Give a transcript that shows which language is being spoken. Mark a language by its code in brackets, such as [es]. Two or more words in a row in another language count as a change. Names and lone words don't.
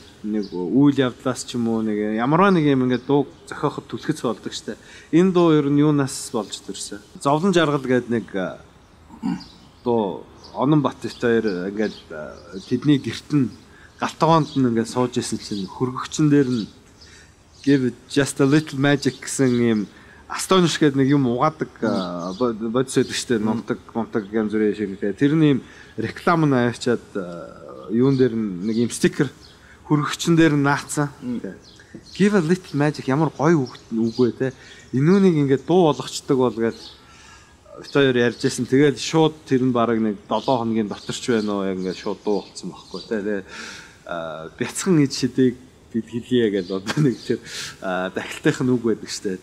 [mn] Нэг үйл явдлаас ч юм уу нэг ямарваа нэг юм ингээд дуу зохиоход түлхэц болдог штэ. Энэ дуу ер нь юунаас болж төрсөн? Зовлон жаргал гэдэг нэг дуу Онон Баттайр ингээд тэдний гэрт нь галтгоонд нь ингээд сууж исэн чинь хөргөгчн дээр нь [en] give just a little magic [mn] гэсэн юм Astonish гэдэг нэг юм угаадаг бодис байдаг штэ. Нунтаг янз бүрийн шиг. Тэрний юм реклам нь авчиад юун дээр нэг юм стикер хөргөгчн дээр нь наацсан. [en] Give a little magic [mn] ямар гоё үг вэ те. Энүүнийг ингээд дуу болгочдөг бол гээд хоёр ярьжсэн. Тэгээд шууд тэр нь бараг нэг 7 хоногийн доторч байна уу яг ингээд шууд дуу болцсон байхгүй тий. Тэгээд бяцхан ид шидийг бид хэлье гэдэг одоо нэг тэр дахилтынх нь үг байдаг штэ.